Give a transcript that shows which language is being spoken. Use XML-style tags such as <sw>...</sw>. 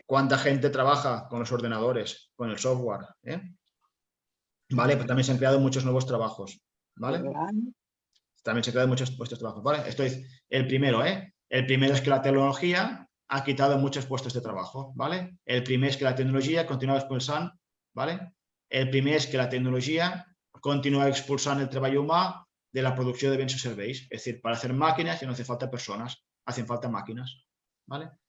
<es>¿Cuánta gente trabaja con los ordenadores, con el software? Vale, pues también se han creado muchos nuevos trabajos. ¿Vale? También se han creado muchos puestos de trabajo. ¿Vale? Esto es el primero, ¿eh? El primero es que la tecnología ha quitado muchos puestos de trabajo. ¿Vale? El primero es que la tecnología continúa expulsando. ¿Vale?</es> <ca>El primer és que la tecnologia continua expulsant el treball humà de la producció de béns o serveis.</ca> <es>Es decir, para hacer máquinas ya no hace falta personas, hacen falta máquinas. ¿Vale?</es>